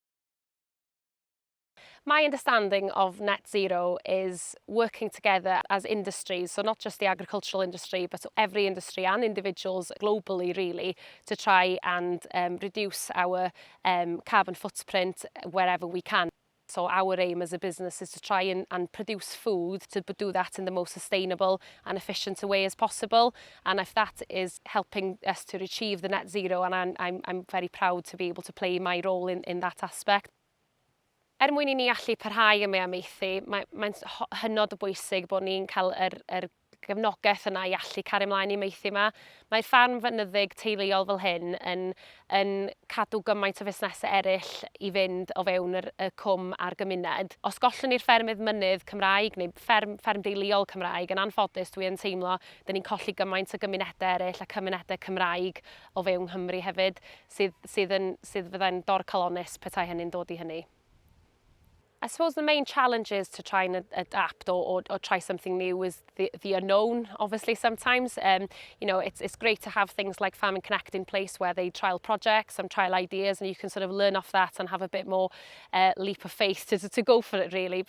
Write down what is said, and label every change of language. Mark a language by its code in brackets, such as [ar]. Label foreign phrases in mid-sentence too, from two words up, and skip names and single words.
[en] My understanding of net zero is working together as industries, so not just the agricultural industry, but every industry and individuals globally, really, to try and reduce our carbon footprint wherever we can. So our aim as a business is to try and produce food, to do that in the most sustainable and efficient a way as possible. And if that is helping us to achieve the net zero, and I'm very proud to be able to play my role in that aspect. [cy] Mwyn I ni allu parhau y meamaethu, mae'n hynod o bwysig bod ni'n cael yr gefnogaeth yna i allu cario ymlaen I meithio yma. Mae'r ffarm fynyddig teuluol fel hyn yn cadw gymaint o fusnesau eraill I fynd o fewn y cwm a'r gymuned. Os gollwn ni'r ffermydd mynydd Cymraeg neu fferm deuluol Cymraeg, yn anffodus dwi'n teimlo da ni'n colli gymaint o gymunedau eraill a cymunedau Cymraeg o fewn Nghymru hefyd, sydd fyddai'n dorcalonus petai hynny'n dod I hynny. [en] I suppose the main challenge is to try and adapt or try something new is the unknown, obviously, sometimes. It's great to have things like Farming Connect in place where they trial projects and trial ideas, and you can sort of learn off that and have a bit more leap of faith to go for it, really.